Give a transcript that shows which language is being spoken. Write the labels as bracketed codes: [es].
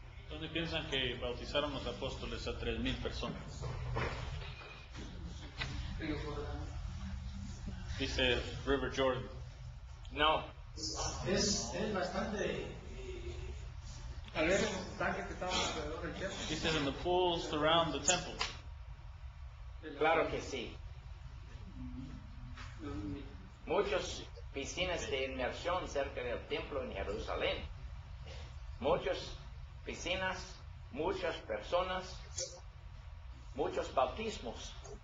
[es] ¿Dónde piensan que bautizaron los apóstoles a 3,000 personas? Río Jordán. Dice River Jordan. No, Es bastante. Tal vez en los estanques que estaban alrededor del templo. [en] He said in the pools around the temple. [es] claro que sí. Muchas piscinas de inmersión cerca del templo en Jerusalén. Muchas piscinas, muchas personas, muchos bautismos.